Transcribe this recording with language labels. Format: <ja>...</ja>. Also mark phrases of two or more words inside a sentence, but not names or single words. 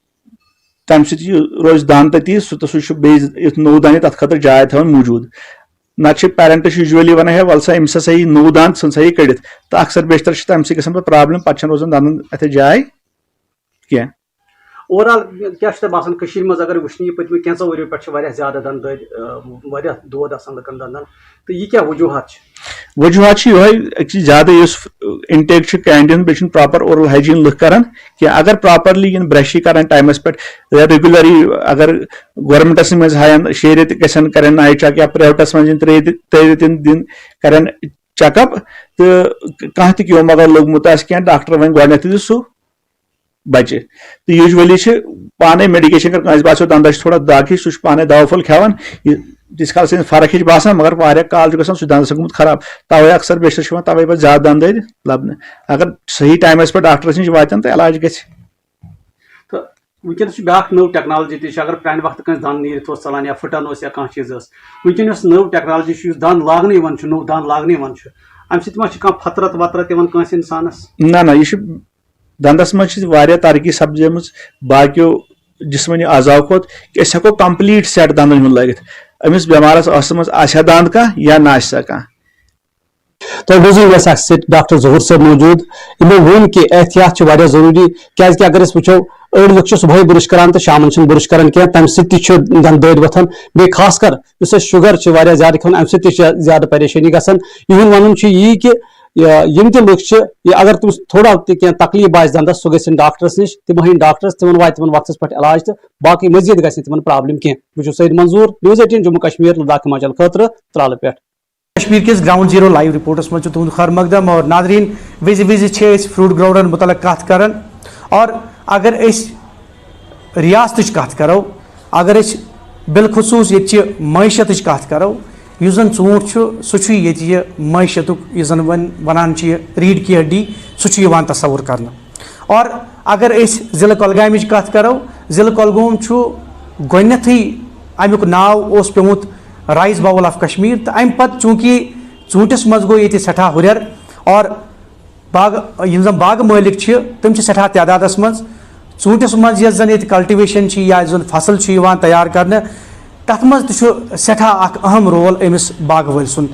<ks>تمہِ سۭتۍ روزِ دنٛد تتی سُہ چھُ بیٚیہِ یُتھ نوٚو دنٛد تتھ خٲطرٕ جاے تھاوان موٗجوٗد نہ پیرنٹس یوجولی ونان ہے ول سا أمِس ہسا یی نوٚو دند ژھٕن سا یہِ کٔڑِتھ تہٕ اکثر بیشتر چھِ تَمہِ سۭتۍ گژھان پَتہٕ پرابلم پَتہٕ چھنہٕ روزان دندن اتھ جاے کینٛہہ. اوور آل کیا باسان کشیر مز اگر وچھنہ یہ پتمہ کینژو ؤریو پہ زیادہ دند دود آسان لکن دندن تو یہ کیا وجوہات وجوہات یہ زیادہ اس</ks> <en>intake candy</en> <ks>ہند بیچ</ks> <en>proper oral hygiene</en> <ks>لکھ کران کہ اگر پراپرلی ان برش کران ٹائمس پہ ریگولری اگر گورمنٹس مز ہاین 6 ریت گھن کرن آئی چیک یا پرائیویٹس مز 3 ریت دن کرن چیک اپ تو کھانا تہ کیوم اگر لوگمت آس کی ڈاکٹر ون گۄڈنیتھ سہ بچہ تو یوجولی پانے میڈیکیشن کر باسو دندس تھوڑا داغ سہ پانے دوا پھول کھیان تیس کالس فرق باسان مگر واریاہ کال گژھان سہ دندس گوٚمُت خراب توے اکثر بیشتر توے پہ زیادہ دند لبنہ اگر صحیح ٹائمس پہ ڈاکٹرس نش واتن تو علاج گژھِ. تو ونکس بیاکھ نو ٹیکنالوجی تھی اگر پرانہ وقت کنس دند نیرتھ ژلان یا پھٹان یا کانٛہہ چیز ونکن یس نو ٹیکنالوجی اس دند لاگنہ نو دند لاگنہ امہ سۭتۍ ما چھِ کانٛہہ فطرت وطرت یوان کٲنٛسہِ انسانس؟ نہ یہ دندس مز ترقی سپدم باقیو جسمانی اعضاء کھت کہ أسۍ ہٮ۪کو</ks> <en>complete set</en> <ks>دندن ہُنٛد لٲگِتھ أمِس بٮ۪مارس ٲسس منٛز آسیا دند کانٛہہ یا نہ آسیا کانٛہہ. تو بوزن ویسا ڈاکٹر ظہور صاحب موجود یمو ون کہ احتیاط ضروری کیازِ اگر أسۍ وٕچھو أڑۍ لُکھ چھِ صبحٲے برش کران تو شامن چھِنہٕ برش کران کینٛہہ تمہِ سۭتۍ تہِ چھُ دند دٲدۍ وۄتھان بیٚیہِ خاص کر یُس اَسہِ شُگر چھِ واریاہ زیادٕ کھٮ۪وان امہِ سۭتۍ تہِ چھِ زیادٕ پریشٲنی گژھان. یِہُنٛد وَنُن چھُ یی کہ یم تہِ لُکھ چھِ اگر تٔمِس تھوڑا تہِ کینٛہہ تکلیٖف باسہِ دندس سُہ گژھِ ڈاکٹرس نِش تِم ہیٚنۍ ڈاکٹرس تِمن واتہِ تِمن وقتس پٮ۪ٹھ علاج تہٕ باقٕے مزیٖد گژھِ نہٕ تِمن پرابلم کینٛہہ. بہٕ چھُس سعید منظور نِوٕز 18 جموں کشمیر لداخ ہماچل خٲطرٕ ترالہٕ پٮ۪ٹھ. کشمیر کس</ks> <en>ground zero live reports</en> <ks>مجھ تہد خیر مقدم اور ناظرین وز</ks> <en>fruit growers</en> <ks>متعلق کت کران اور اگر ریاست کت کرو اگر بالخصوص یہ معیشت کت کرو اس زن ژوٗنٛٹھ سہ یہ معیشت زن ونان</ks> <ur>ریڑھ کی ہڈی</ur> <ks>سہ تصور کرنا. اور اگر ضلع کۄلگامِچ کت کرو ضلع کۄلگوم گۄڈنیتھٕے امیُک ناو اوس پیومُت</ks> <en>rice bowl of Kashmir</en> <ks>تو امہ پتہ چونکہ ژوٗنٛٹھس مز گوٚو ییٚتہِ سٮ۪ٹھاہ ہُرٮ۪ر اور یِم زن باغہٕ مٲلِک تِم چھِ سٮ۪ٹھاہ تعدادس منٛز ژوٗنٛٹھس منٛز یۄس زن ییٚتہِ کلٹِویشن چھِ یا زن فصل چھُ یِوان تیار کرنہٕ تتھ منٛز تہِ چھُ سٮ۪ٹھاہ اکھ اہم رول أمِس باغہٕ وٲلۍ سُنٛد.</ks>